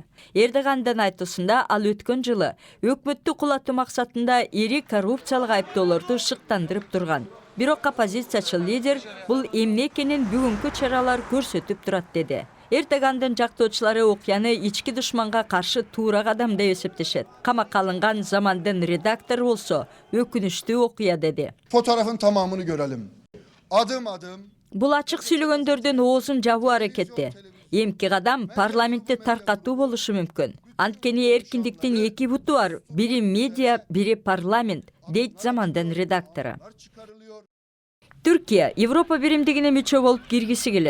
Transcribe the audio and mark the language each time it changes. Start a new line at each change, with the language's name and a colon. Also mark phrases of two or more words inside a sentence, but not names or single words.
Kyrgyz: Эрдогандын айтуусунда ал өткөн жылы өкмөттү кулатуу максатында ири коррупциялык айыптоолорду шыктандырып турган. Бирок оппозициячыл лидер бул эмне экенин бүгүнкү чаралар көрсөтүп турат деди. Эрдогандын жактоочулары окуяны ички душманга каршы туура кадам деп эсептешет. Камакка алынган Замандын редактору болсо өкүнүчтүү окуя деди.
Turkish: Fotoğrafın tamamını görelim. Adım adım.
Kyrgyz: Бул ачык сүйлөгөндөрдүн оозун жабуу аракети. Эмки кадам парламентти таркатуу болушу мүмкүн. Анткени эркиндиктин эки буту бар, бири медиа, бири парламент, дейт Замандын редактору. Түркия Европа биримдигине мүчө болуп киргиси келет.